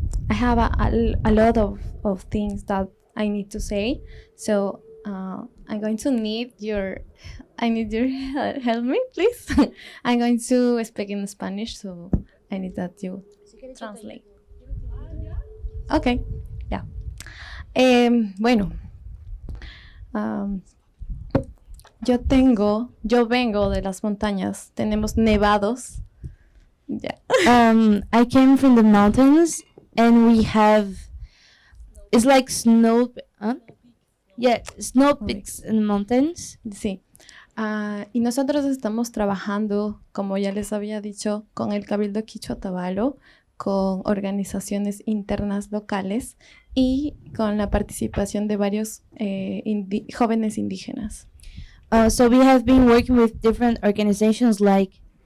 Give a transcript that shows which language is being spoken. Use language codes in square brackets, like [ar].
[en] I have a lot of things that I need to say, so I'm going to need your help me, please. I'm going to speak in Spanish, so I need that you translate. Okay, yeah. [es] Bueno, yo vengo de las montañas. Tenemos nevados. Yeah. [en] I came from the mountains, and we have, it's like snow, snow peaks in the mountains. [es] Sí. Y nosotros estamos trabajando, como ya les había dicho, con el Cabildo Quichua Tabalo, con organizaciones internas locales y con la participación de varios jóvenes indígenas. [en] So we have been working with different organizations like